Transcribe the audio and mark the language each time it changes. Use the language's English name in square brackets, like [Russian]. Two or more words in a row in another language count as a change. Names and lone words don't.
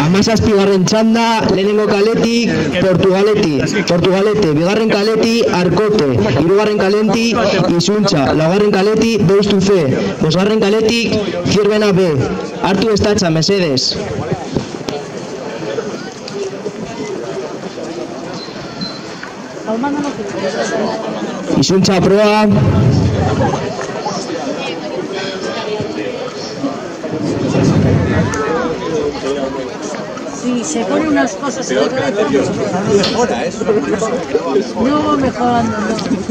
[Basque] Hamazazpigarren txanda, lehenengo kaletik Portugalete, bigarren kaleti Arkote, hirugarren kaleti Izuntza, laugarren kaleti Deustu C, bosgarren kaletik Zierbena B. Hartu estatxa, mesedes. Izuntza proa. [Spanish] Sí, se pone unas cosas y otra vez no mejora, eso no va mejorando, no.